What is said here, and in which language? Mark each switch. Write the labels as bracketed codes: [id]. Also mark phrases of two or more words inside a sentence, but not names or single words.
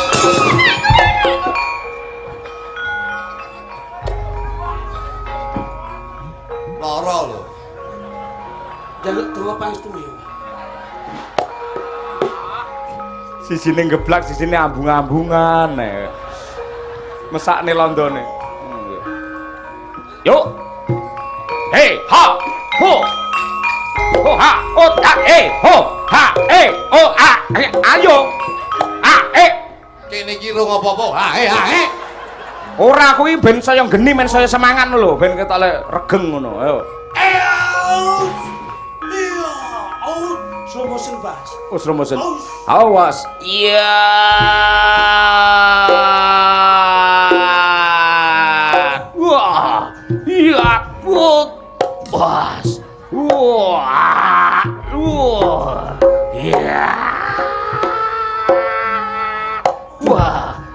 [jv] Loro lho. Jaluk donga pangestumu ya. Sisine geblak, sisine ambung-ambungan. Mesakne londone. Yuk. Hei, ha, ho. Ho, ha, ho, ha, ho, ha, ho, ha, ayo. Ha, Kene iki rung apa-apa. Hae. Ora kuwi ben saya geni men saya semangat lho, ben ketok le regeng ngono. Ayo. [en] Out. Iya, out. Slow motion, Bas. Oh, slow motion. [jv] Awas. Iya. Wah. Iya, put. Bas. Wah. Wah. Iya. Wah.